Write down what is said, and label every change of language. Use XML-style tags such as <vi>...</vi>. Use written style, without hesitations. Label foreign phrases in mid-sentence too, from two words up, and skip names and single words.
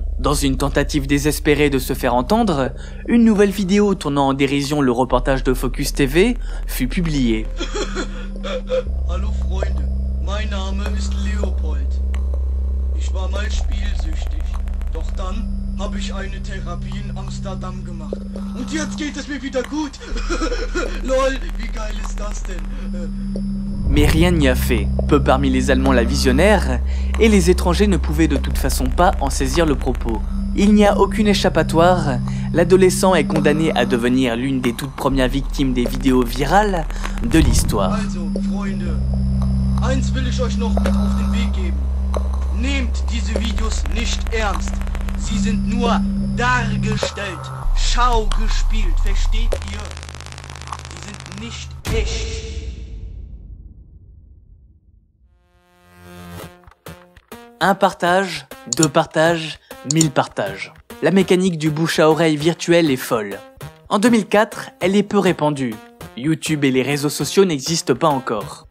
<fr>Dans une tentative désespérée de se faire entendre, une nouvelle vidéo tournant en dérision le reportage de Focus TV fut publiée.</fr> <de>Hallo Freunde, mein Name ist Leopold. Ich war mal spielsüchtig. Doch dann habe ich eine Therapie in Amsterdam gemacht. Und jetzt geht es mir wieder gut. Lol, wie geil ist das denn?</de> <fr>Mais rien n'y a fait. Peu parmi les Allemands la visionnèrent, et les étrangers ne pouvaient de toute façon pas en saisir le propos. Il n'y a aucune échappatoire, l'adolescent est condamné à devenir l'une des toutes premières victimes des vidéos virales de l'histoire.</fr> <de>Also, Freunde, eins will ich euch noch mit auf den Weg geben. Nehmt diese Videos nicht ernst. Sie sind nur dargestellt, schaugespielt, versteht ihr? Sie sind nicht echt.</de> <fr>Un partage, 2 partages, 1000 partages. La mécanique du bouche à oreille virtuel est folle. En 2004, elle est peu répandue. YouTube et les réseaux sociaux n'existent pas encore.</fr>